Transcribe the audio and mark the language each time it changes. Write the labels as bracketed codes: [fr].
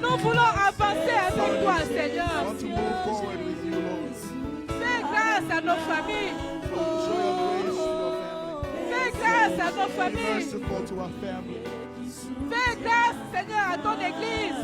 [fr] Nous voulons avancer avec toi, Seigneur. [en] Want to move forward with you, Lord. [fr] Fais grâce à nos familles. [en] Show your grace to your family. [fr] Fais grâce à nos [en] Be [fr] familles. [en] merciful to our family. [fr] Fais grâce, Seigneur, à ton église.